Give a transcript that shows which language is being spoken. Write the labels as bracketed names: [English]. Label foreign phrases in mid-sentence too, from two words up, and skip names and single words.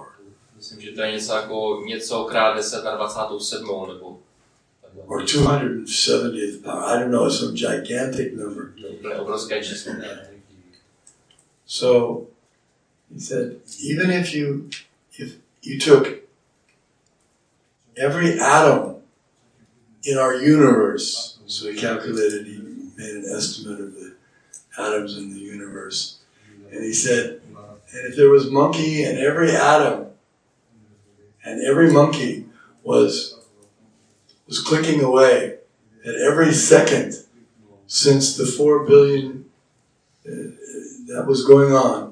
[Czech] Myslím, že to je něco jako něco krát 10 na 27. nebo [English] or 270th power. I don't know, some gigantic number. [Czech] Obrovské číslo. [English] So he said, even if you took every atom in our universe, so he calculated, he made an estimate of the atoms in the universe, and he said, and if there was monkey in every atom, and every monkey was clicking away at every second since the 4 billion that was going on.